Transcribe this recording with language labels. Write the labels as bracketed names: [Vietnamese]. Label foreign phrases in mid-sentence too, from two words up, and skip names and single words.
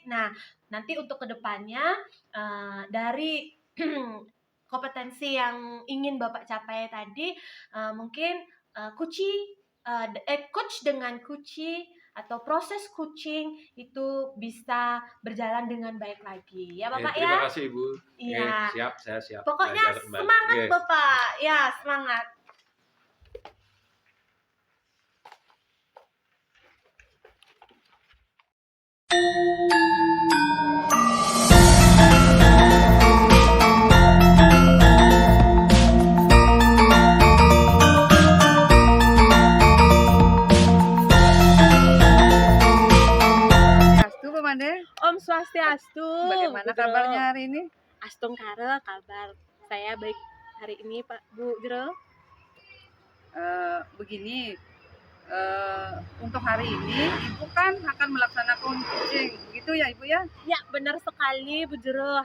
[Indonesian] Nah, nanti untuk kedepannya dari kompetensi yang ingin Bapak capai tadi, mungkin coach dengan Kuci atau proses coaching itu bisa berjalan dengan baik lagi, ya Bapak ya. Terima kasih Ibu. Iya. Siap, saya siap. Pokoknya belajar kembali. semangat Bapak. Ya, semangat. Swastiastu, Bu Made. Om Swastiastu. Bagaimana Bu Jero. kabarnya hari ini? Astung Kare, kabar saya baik hari ini Pak Bu Jero. Begini, untuk hari ini Ibu kan akan melaksanakan coaching, gitu ya Ibu ya? Ya, benar sekali Bu Jero.